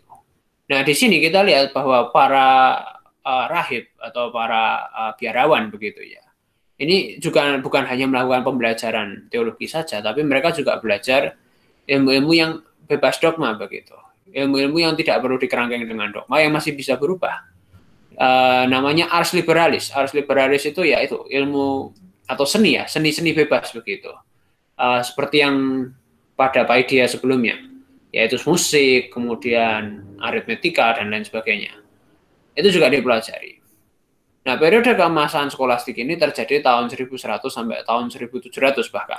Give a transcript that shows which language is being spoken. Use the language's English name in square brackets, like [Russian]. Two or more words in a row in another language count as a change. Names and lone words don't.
[Indonesian] Nah, di sini kita lihat bahwa para rahib atau para biarawan begitu ya. Ini juga bukan hanya melakukan pembelajaran teologi saja, tapi mereka juga belajar ilmu-ilmu yang bebas dogma begitu. Ilmu-ilmu yang tidak perlu dikerangkeng dengan dogma yang masih bisa berubah. Namanya [Latin] ars liberalis. Ars liberalis [Indonesian] itu ya itu ilmu atau seni ya, seni-seni bebas begitu. Seperti yang pada Paideia sebelumnya, yaitu musik, kemudian aritmetika dan lain sebagainya. Itu juga dipelajari. Nah, periode keemasan skolastik ini terjadi tahun 1100 sampai tahun 1700 bahkan.